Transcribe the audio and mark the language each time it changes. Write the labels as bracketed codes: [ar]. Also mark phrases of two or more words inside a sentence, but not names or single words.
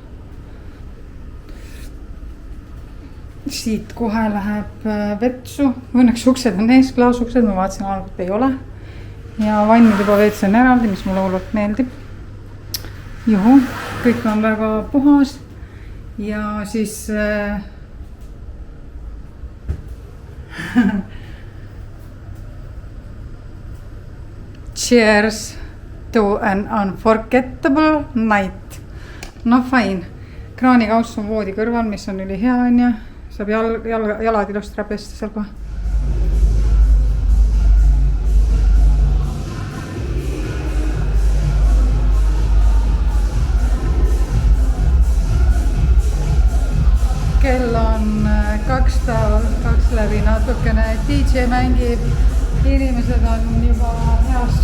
[et] Siit kohe läheb vetsu. Õnneks uksed on ees, klaasuksed, ma vaatasin algul ei ole. Ja vannid juba veits on eraldi, mis mulle hullult meeldib. Juhu, kõik on väga puhas. Ja siis [en] cheers to an unforgettable night. [et] No fine. Kraanikauss on voodi kõrval, mis on üli hea on ja saab jalad ilusti ära pesta seal kohe. Kell on 2 läbi natukene, DJ mängib, inimesed on juba heast.